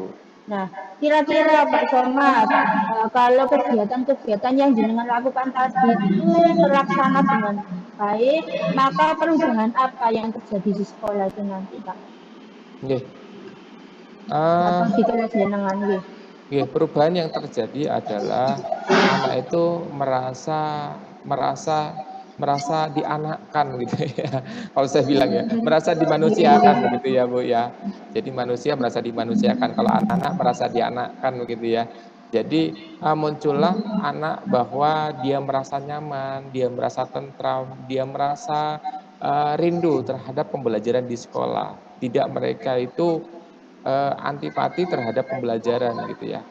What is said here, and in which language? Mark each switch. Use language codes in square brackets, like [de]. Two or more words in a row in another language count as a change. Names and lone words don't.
[id] Nah, kira-kira Pak Somad, kalau kegiatan-kegiatan yang jenengan lakukan tadi itu terlaksana dengan baik, maka perubahan apa yang terjadi di sekolah itu nanti, Pak? Oke. Apa Eh, gitu [jv] jenengan nggih. [id] Oke, perubahan yang terjadi adalah anak itu merasa merasa merasa dianakkan gitu ya. Kalau saya bilang ya, merasa Nggih, dimanusiakan nggih. begitu ya Bu ya. Jadi manusia merasa dimanusiakan. Kalau anak-anak merasa dianakkan begitu ya. Jadi muncullah anak bahwa dia merasa nyaman, dia merasa tentram, dia merasa rindu terhadap pembelajaran di sekolah. Tidak mereka itu antipati terhadap pembelajaran gitu ya.